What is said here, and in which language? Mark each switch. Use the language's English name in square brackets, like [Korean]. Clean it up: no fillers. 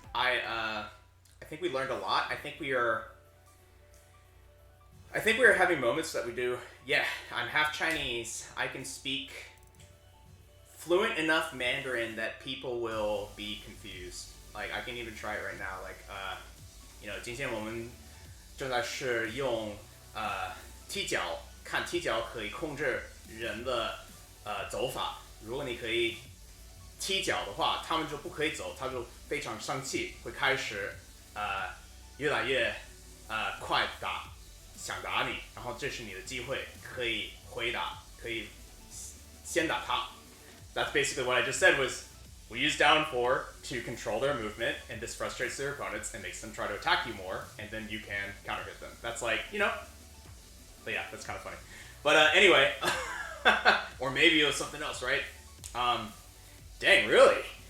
[English] I think we learned a lot. I think we are having moments that we do. Yeah, I'm half Chinese. I can speak fluent enough Mandarin that people will be confused. Like, I can even try it right now. [Chinese] Like, 今天我们正在是用踢脚，看踢脚可以控制人的走法。如果你可以踢脚的话，他们就不可以走，他就非常生气，会开始越来越快打，想打你，然后这是你的机会，可以回答，可以先打他。 [English] That's basically what I just said was, we use down 4 to control their movement, and this frustrates their opponents and makes them try to attack you more, and then you can counter hit them. That's like, but yeah, that's kind of funny. But anyway, or maybe it was something else, right? Dang, really?